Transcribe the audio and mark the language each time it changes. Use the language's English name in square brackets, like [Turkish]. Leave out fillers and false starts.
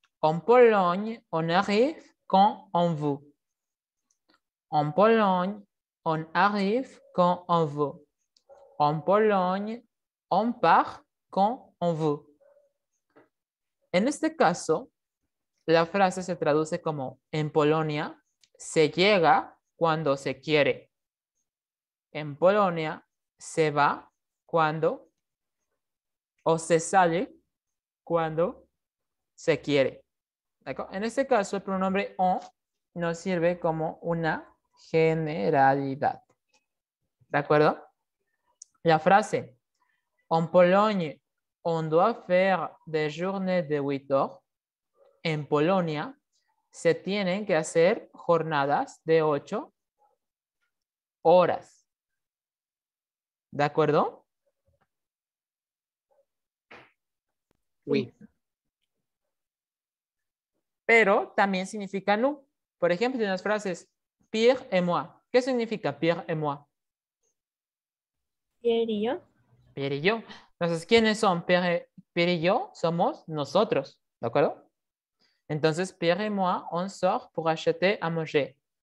[French] En Pologne, on arrive quand on veut. En Pologne, on arrive quand on veut. En Pologne, on part quand on veut. [Spanish] En este caso, la frase se traduce como en Polonia se llega cuando se quiere. En Polonia se va cuando o se sale cuando se quiere. En este caso, el pronombre on nos sirve como una generalidad. ¿De acuerdo? [French] La frase en Pologne, on doit faire des journées de 8 heures. [Spanish] En Polonia se tienen que hacer jornadas de 8 horas. ¿De acuerdo? [French] Oui. [Spanish] Pero también significa nous. Por ejemplo, en las frases Pierre [French] et moi. [Spanish] ¿Qué significa Pierre [French] et moi? [Spanish] Pierre y yo. Pierre y yo. Entonces, ¿quiénes son? Pierre y yo somos nosotros. ¿De acuerdo? Entonces, [French] Pierre et moi, on sort pour acheter à manger.